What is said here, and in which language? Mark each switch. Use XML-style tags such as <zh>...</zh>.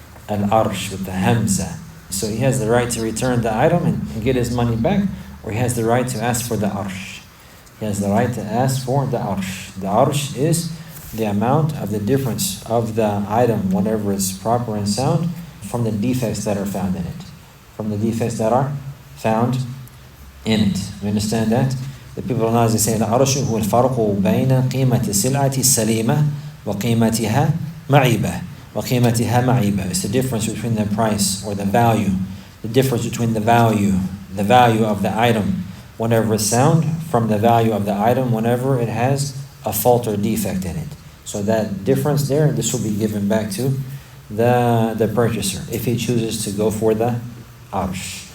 <en>Al-arsh with the hamza. So he has the right to return the item and get his money back, or he has the right to ask for the arsh. He has the right to ask for the arsh. The arsh is the amount of the difference of the item, whenever it's proper and sound, from the defects that are found in it. From the defects that are found in it. You understand that? The people of knowledge say,</en> <ar>العرش هو الفرق بين قيمة السلعة السليمة وقيمتها معيبة. وقيمتها معيبة.</ar> <en>It's the difference between the price or the value. The difference between the value of the item whenever it's sound, from the value of the item whenever it has a fault or defect in it. So that difference there, this will be given back to the purchaser if he chooses to go for the arsh.</en>